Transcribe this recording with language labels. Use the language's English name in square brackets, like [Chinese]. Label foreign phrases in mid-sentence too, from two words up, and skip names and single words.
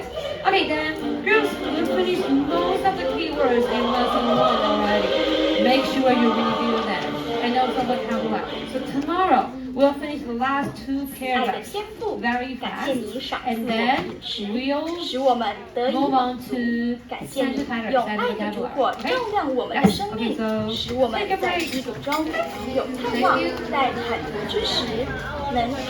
[English] Okay, then girls, we finished most of the keywords in lesson 1 already. Make sure you review them. And also vocabulary. So tomorrow we'll finish the last 2 paragraphs very fast, and then we'll [Chinese] 使我们得以 [English] move on to [Chinese] 感谢你 [English] standard [Chinese] 用 [English] paragraphs [Chinese] 爱 [English] and [Chinese] 的烛 [English] vocabulary. [Chinese] 火 [English] Okay? [Chinese] 照亮我们的 [English] Yes. [Chinese] 生 [English] Okay, [Chinese] 命， [English] so [Chinese] 使我们 [English] take a [Chinese] 在 [English] break. [Chinese] 低谷中有盼望，在坦途之时能。